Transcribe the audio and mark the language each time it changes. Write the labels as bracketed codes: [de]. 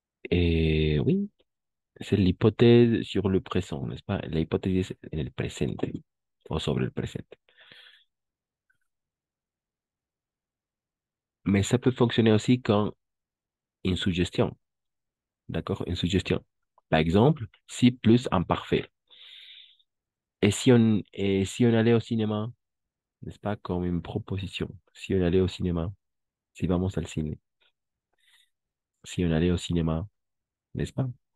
[fr] Et oui, c'est l'hypothèse sur le présent, n'est-ce pas? [es] L'hypothèse en el presente o sobre el presente. [fr] Mais ça peut fonctionner aussi comme une suggestion. D'accord? Une suggestion. Par exemple, si plus imparfait. Et si on allait au cinéma, n'est-ce pas? Comme une proposition. Si on allait au cinéma, [es] si vamos al cine, [fr] si on allait au cinéma, n'est-ce pas?